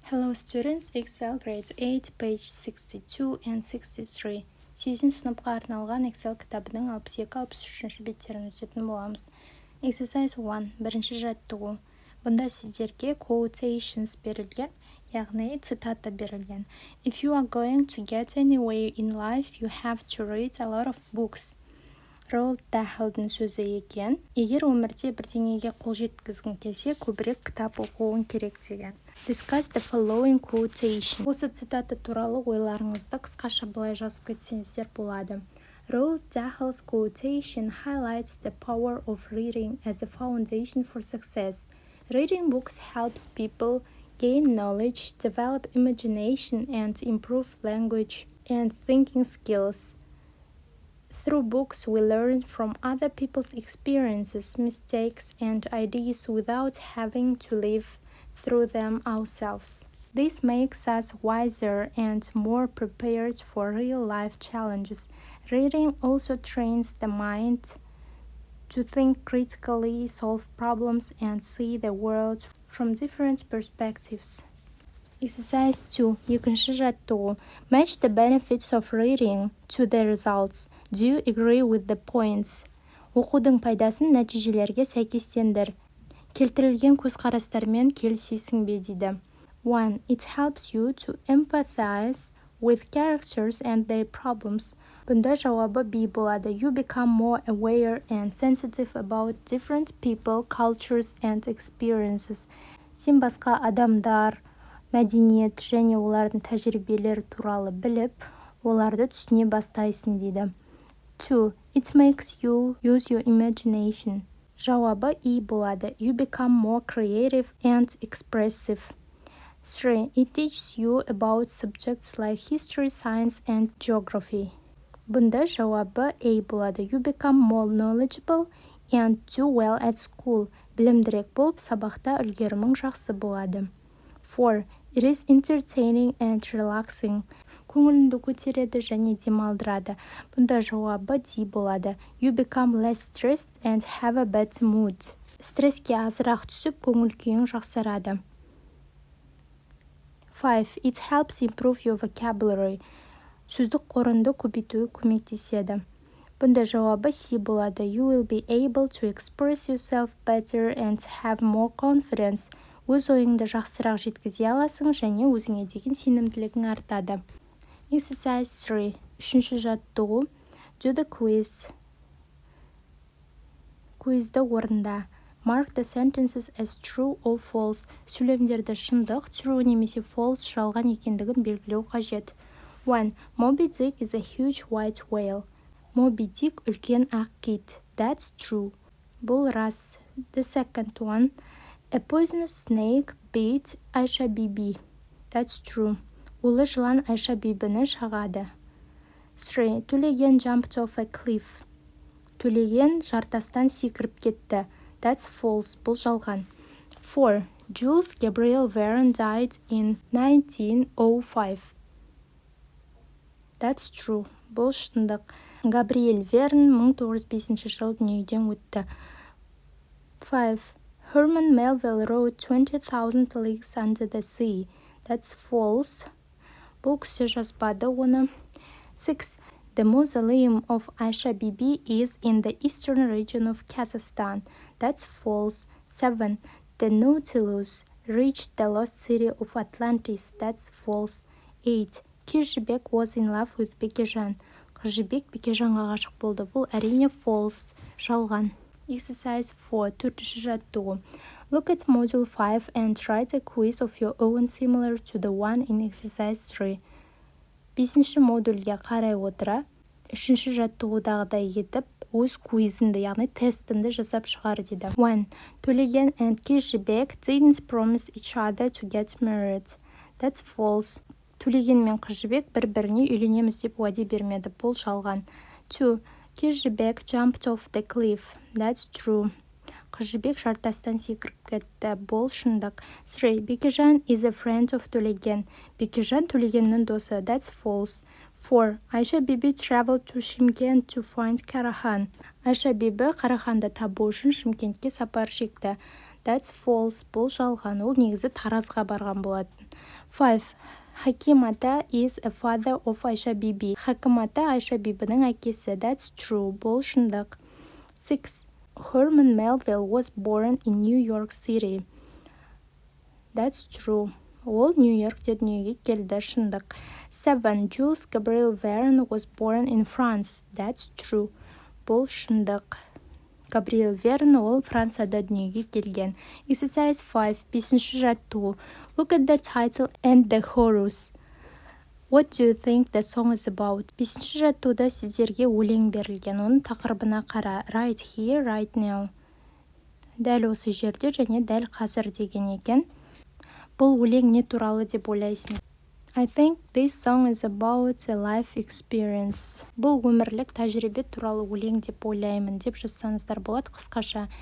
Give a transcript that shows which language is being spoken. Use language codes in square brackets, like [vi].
[en] Hello students, Excel grade 8, page 62 and 63. [kk] 8 сыныпқа арналған Excel кітабының 62-63 беттерін өтетін боламыз. [en] Exercise 1, [kk] бірінші жаттығу. Бұнда сіздерге quotations берілген, яғни цитата берілген. [en] If you are going to get anywhere in life, you have to read a lot of books. [kk] Роуд Дахлдың сөзі екен. Егер өмірде бірдеңеге қол жеткізгің келсе, көбірек кітап оқуың керек деген. [en] Discuss the following quotation. [kk] Осы цитата туралы ойларыңызды қысқаша былай жазып кетсеңіздер болады. [en] Роуд Дахл's quotation highlights the power of reading as a foundation for success. Reading books helps people gain knowledge, develop imagination, and improve language and thinking skills. Through books, we learn from other people's experiences, mistakes, and ideas without having to live through them ourselves. This makes us wiser and more prepared for real-life challenges. Reading also trains the mind to think critically, solve problems, and see the world from different perspectives. Exercise 2. [kk] Екінші жаттығу. [en] Match the benefits of reading to the results. Do you agree with the points? [kk] Оқудың пайдасын нәтижелерге сәйкестендір. Келтірілген көзқарастармен келісесің бе дейді. 1. [en] It helps you to empathize with characters and their problems. [kk] Бұнда жауабы B болады. [en] You become more aware and sensitive about different people, cultures, and experiences. [kk] Сен басқа адамдар, мәдениет және олардың тәжірибелері туралы біліп, оларды түсіне бастайсың дейді. 2. [en] It makes you use your imagination. [kk] Жауабы E болады. [en] You become more creative and expressive. 3. It teaches you about subjects like history, science, and geography. [kk] Бұнда жауабы A болады. [en] You become more knowledgeable and do well at school. [kk] Білімдірек болып, сабақта үлгерімің жақсы болады. 4. [en] It is entertaining and relaxing. [kk] Көңіліңді көтереді және демалдырады. Бұнда жауабы D болады. [en] You become less stressed and have a better mood. [kk] Стресске азырақ түсіп, көңіл күйің жақсарады. 5. [en] It helps improve your vocabulary. [kk] Сөздік қорыңды көбейтуге көмектеседі. Бұнда жауабы C болады. [en] You will be able to express yourself better and have more confidence. [kk] Өз ойыңды жақсырақ жеткізе аласың және өзіңе деген сенімділігің артады. [en] Exercise 3. [kk] Үшінші жаттығу. [en] Do the quiz. [kk] Quizді орында. [en] Mark the sentences as true or false. [kk] Сөйлемдерді шындық, true немесе false жалған екендігін белгілеу қажет. 1. [en] Moby Dick is a huge white whale. [kk] Moby Dick үлкен ақ кит. [en] That's true. [kk] Бұл рас. [en] The second one. A poisonous snake bit Aisha Bibi. That's true. [kk] Улы жылан Айша бибіні шағады. 3. [en] Төлеген jumped off a cliff. [kk] Төлеген жартастан секіріп кетті. [en] That's false. [kk] Бұл жалған. [en] 4. Jules Gabriel Verne died in 1905. That's true. [kk] Бұл шындық. Габриэль Верн 1905 жылы дүниеден өтті. 5. [en] Herman Melville wrote 20,000 Leagues Under the Sea. That's false. [kk] Бұл кісі жазбады оны. 6. [en] The mausoleum of Aisha Bibi is in the eastern region of Kazakhstan. That's false. 7. The Nautilus reached the lost city of Atlantis. That's false. 8. Кежібек was in love with Бекежан. [kk] Қожыбек Бекежанға ғашық болды. Бұл әрине false. Жалған. [en] Exercise 4. [kk] Төртінші жаттығу. [en] Look at module 5 and write a quiz of your own similar to the one in exercise 3. [kk] 5-ші модульге қарай отыра, 3-ші жаттығудағыдай етіп, өз куизіңді, яғни тестіңді жасап шығар дейді. 1. [en] Төлеген and Кежібек didn't promise each other to get married. That's false. [kk] Төлеген мен Қожыбек бір-біріне үйленеміз деп уәде бермеді. Бұл жалған. 2. [en] Кежібек jumped off the cliff. That's true. [kk] Қожыбек жартастан секіріп кетті. Бұл шындық. 3. [en] Бекежан is a friend of Төлеген. [kk] Бекежан Төлегеннің досы. [en] That's false. 4. Айша Биби traveled to Shymkent to find Карахан. [kk] Айша Биби Қараханды табу үшін Шымкентке сапар шекті. [en] That's false. [kk] Бұл жалған. Ол негізі таразға барған болатын. 5. [en] Хаким ата is a father of Айша биби. [kk] Хаким ата Айша бибінің әкесі. [en] That's true. [kk] Бұл шындық. [en] 6. Herman Melville was born in New York City. That's true. [kk] Ол Нью-Йоркте дүниеге келді. Шындық. 7. [en] Jules Gabriel Verne was born in France. That's true. [kk] Бұл шындық. Габриэл Верн ол Францияда дүниеге келген. [en] Exercise 5. [kk] 5-ші жаттығу. [en] Look at the title and the chorus. What do you think the song is about? [kk] 5-ші жаттығуда сіздерге өлең берілген. Оның тақырыбына қара. [en] Right here, right now. [kk] Дәл осы жерде және дәл қазір деген екен. Бұл өлең не туралы деп ойлайсың? [en] I think this song is about a life experience. [kk] Бұл өмірлік тәжірибе туралы өлең деп ойлаймын деп жазсаңыздар болады қысқаша.